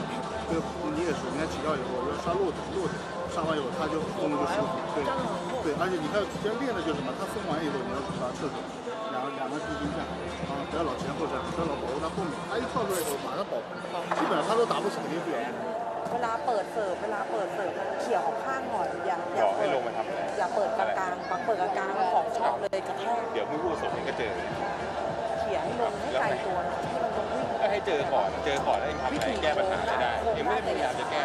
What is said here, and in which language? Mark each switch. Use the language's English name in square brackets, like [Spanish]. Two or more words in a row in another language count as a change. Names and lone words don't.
[Chinese] 就你也是，你看起跳以后要杀落点，杀完以后他就攻的就舒服，对，对，而且你还有之前练的就是什么，他封完以后你要把他撤走。两个低心站啊，不要老前后站，不要老保护他后面。他一跳出来以后，马上保护，基本上他都打不死，肯定不了。 [Thai] เวลาเปิดเสิร์ฟเขี่ยออกข้างหน่อยอย่าเปิดกลางๆเปิดกลางๆของชอบเลยกระแทก เดี๋ยวมือผู้สมก็เจอ เขี่ยให้ลงให้ไกลตัวที่มันตรงวิ่ง ก็ให้เจอก่อนแล้วทำอะไรแก้ปัญหาได้ยังไม่ได้พยายามจะแก้